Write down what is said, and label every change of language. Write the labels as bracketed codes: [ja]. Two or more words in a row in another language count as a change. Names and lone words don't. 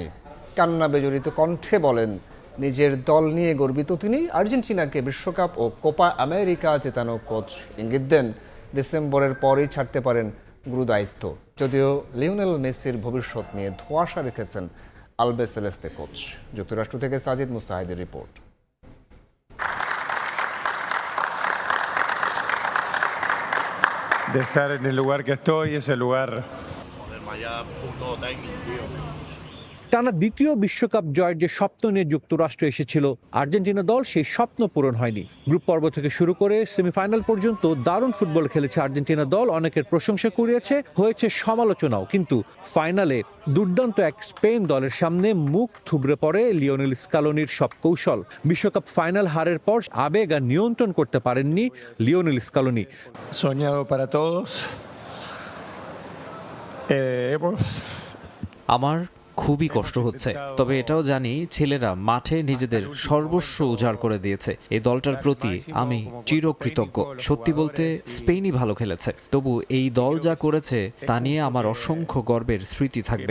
[bn] কান্না বেজড়িত কণ্ঠে বলেন, নিজের দল নিয়ে গর্বিত তিনি। আর্জেন্টিনাকে বিশ্বকাপ ও কোপা আমেরিকা জেতানো কোচ ইঙ্গিত দেন ডিসেম্বরের পরই ছাড়তে পারেন গুরু দায়িত্ব। যদিও লিওনেল মেসির ভবিষ্যৎ নিয়ে ধোঁয়াশা রেখেছেন আলবিসেলেস্তে কোচ। যুক্তরাষ্ট্র থেকে সাজিদ মুস্তাহিদের রিপোর্ট। [es] De estar en el lugar que estoy, ese lugar. [bn] টানা দ্বিতীয় বিশ্বকাপ জয়ের যে স্বপ্ন নিয়ে যুক্তরাষ্ট্র এসেছিল আর্জেন্টিনা দল, সেই স্বপ্ন পূরণ হয়নি। গ্রুপ পর্ব থেকে শুরু করে সেমিফাইনাল পর্যন্ত দারুণ ফুটবল খেলেছে আর্জেন্টিনা দল, অনেকের প্রশংসা কুড়িয়েছে, হয়েছে সমালোচনাও। কিন্তু ফাইনালে দুর্দান্ত এক স্পেন দলের সামনে মুখ থুবড়ে পড়ে লিওনেল স্ক্যালোনির সব কৌশল। বিশ্বকাপ ফাইনাল হারের পর আবেগ আর নিয়ন্ত্রণ করতে পারেননি লিওনেল স্ক্যালোনি। [es] Soñado para todos. [bn] আমার খুবই কষ্ট হচ্ছে, তবে এটাও জানি ছেলেরা মাঠে নিজেদের সর্বস্ব উজাড় করে দিয়েছে। এই দলটার প্রতি আমি চিরকৃতজ্ঞ। সত্যি বলতে স্পেনই ভালো খেলেছে, তবু এই দল যা করেছে তা নিয়ে আমার অসংখ্য গর্বের স্মৃতি থাকবে।